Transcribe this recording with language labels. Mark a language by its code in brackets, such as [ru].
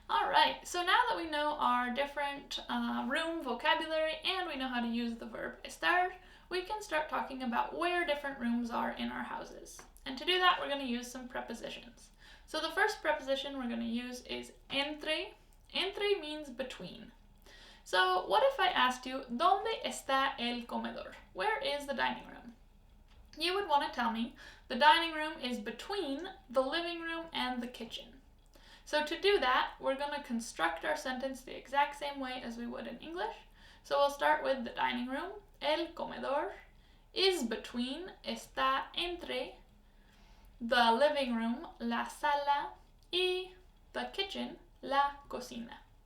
[en] right, so now that we know our different room vocabulary and we know how to use the verb estar, we can start talking about where different rooms are in our houses. And to do that, we're going to use some prepositions. So the first preposition we're going to use is entre. Entre means between. So what if I asked you, [es] ¿Dónde está el comedor? [en] Where is the dining room? You would want to tell me the dining room is between the living room and the kitchen. So to do that, we're going to construct our sentence the exact same way as we would in English. So we'll start with the dining room. El comedor is between, [es] está entre, [en] the living room, [es] la sala, y [en] the kitchen, [es] la cocina.